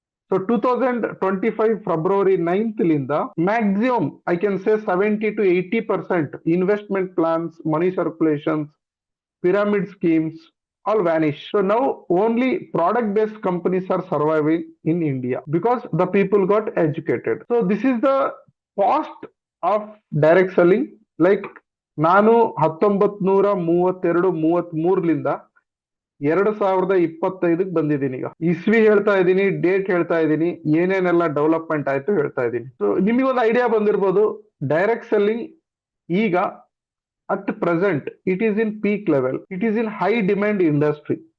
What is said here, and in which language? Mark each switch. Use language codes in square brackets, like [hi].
[en] So 2025 February 9th ಲಿಂದ maximum I can say 70 to 80% investment plans, money circulations, pyramid schemes all vanish. So now only product based companies are surviving in India because the people got educated. So this is the cost of direct selling. [kn] Like ನಾನು 1932-33 ಲಿಂದ 2025 ಬಂದಿದ್ದೀನಿ. ಈಗ ಇಸ್ವಿ ಹೇಳ್ತಾ ಇದ್ದೀನಿ, date ಹೇಳ್ತಾ ಇದ್ದೀನಿ, ಏನೇನೆಲ್ಲ ಡೆವಲಪ್ಮೆಂಟ್ ಆಯ್ತು ಹೇಳ್ತಾ ಇದ್ದೀನಿ. ಸೊ ನಿಮಗೆ ಒಂದು ಐಡಿಯಾ ಬಂದಿರ್ಬೋದು, ಡೈರೆಕ್ಟ್ ಸೆಲ್ಲಿಂಗ್ ಈಗ [en] at present it is in peak level, it is in high demand industry.